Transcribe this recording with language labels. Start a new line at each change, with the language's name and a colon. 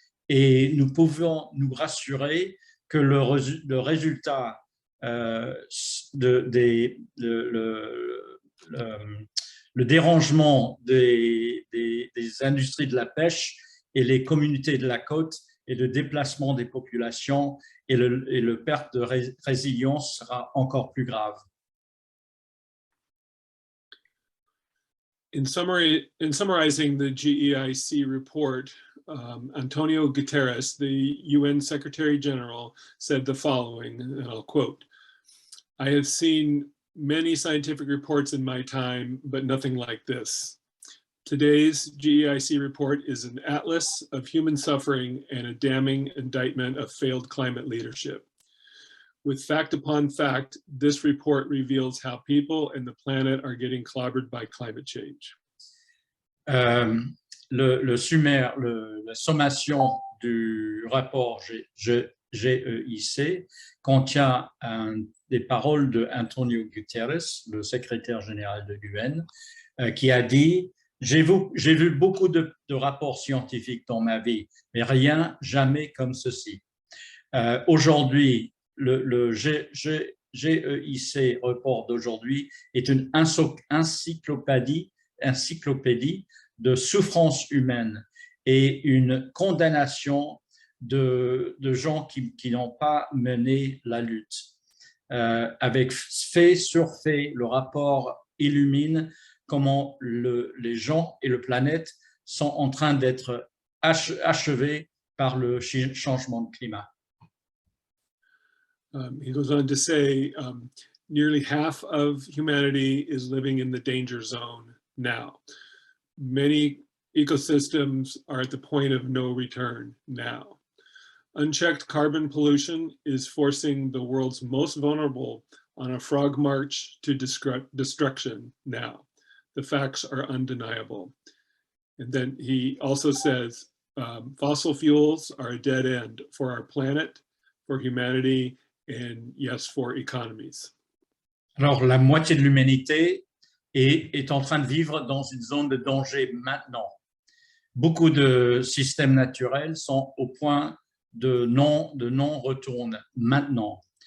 French: Et nous pouvons nous rassurer que le résultat le dérangement des industries de la pêche et les communautés de la côte et le déplacement des populations et le perte de résilience sera encore plus grave.
English: In summarizing the GEIC report, Antonio Guterres, the UN Secretary General, said the following, and I'll quote, "I have seen many scientific reports in my time, but nothing like this. Today's GEIC report is an atlas of human suffering and a damning indictment of failed climate leadership. With fact upon fact, this report reveals how people and the planet are getting clobbered by climate change."
French: La sommation du rapport GEIC contient des paroles d'Antonio Guterres, le secrétaire général de l'UN, qui a dit « J'ai vu beaucoup de rapports scientifiques dans ma vie, mais rien, jamais comme ceci. Aujourd'hui, le GEIC report d'aujourd'hui est une encyclopédie de souffrance humaine et une condamnation de gens qui n'ont pas mené la lutte. Avec fait sur fait, le rapport illumine comment les gens et la planète sont en train d'être achevés par le changement de climat.
English: He goes on to say, nearly half of humanity is living in the danger zone now. Many ecosystems are at the point of no return now. Unchecked carbon pollution is forcing the world's most vulnerable on a frog march to destruction now. The facts are undeniable. And then he also says, fossil fuels are a dead end for our planet, for humanity, and yes, for economies.
French: Alors, la moitié de l'humanité est en train de vivre dans une zone de danger maintenant. Beaucoup de systèmes naturels sont au point de non-retour maintenant.